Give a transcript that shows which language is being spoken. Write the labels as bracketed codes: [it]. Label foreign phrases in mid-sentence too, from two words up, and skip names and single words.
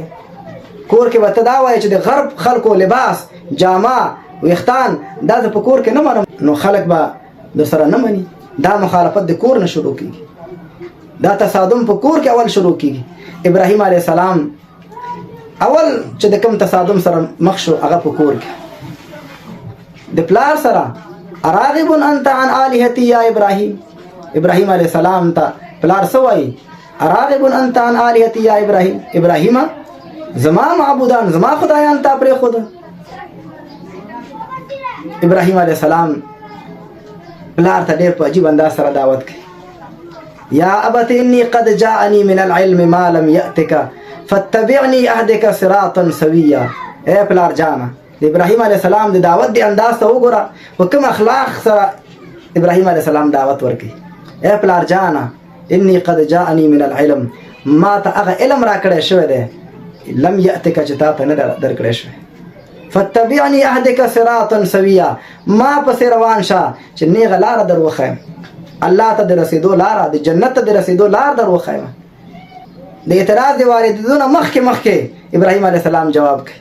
[ps] کور کې به ته دا وایې چې د غرب خلکو لباس، جامه، ویښتان دا زه په کور کې نه منم، نو خلک به در سره نه مني. دا مخالفت د کور نه شروع کېږي. دا تصادم په کور کې اول شروع کېږي. ابراهیم [ar] علیه السلام [ps] اول چې د کوم تصادم سره مخ شو هغه په کور کې د پلار سره. [ar] اراغب انت عن آلهتی یا ابراهیم. [ps] ابراهیم [ar] علیه السلام [ps] ته پلار څه وایي؟ [ar] اراغب انت عن آلهتی یا ابراهیم. [ps] ابراهیمه زما معبودان، زما خدایان تا پرېښوده. ابراهیم [ar] علیه السلام [ps] پلار ته ډېر په عجیب انداز سره دعوت کوي. [ar] یا ابت انی قد جاءنی من العلم ما لم یأتک فاتبعنی اهدک صراطا سویا. [ps] اے پلار جانه د ابراهیم [ar] علیه السلام [ps] د دعوت دی انداز ته وګوره، په کوم اخلاق سره ابراهیم [ar] علیه السلام [ps] دعوت ورکوي. اے پلار جانه [ar] انی قد جاءنی من العلم، [ps] ما ته هغه علم را کړی شوی دی [ar] لم یأتک [ps] چې تا ته نه در کړی شوی. [ar] فاتبعنی اهدک صراطا سویا، [ps] ما پسې روان شه چې نیغه لاره در وښیم، الله ته د رسېدو لاره، د جنت ته د رسېدو لار در وښیم. د اعتراض د واردېدو نه مخکې ابراهیم [ar] علیه السلام [ps] جواب کوي.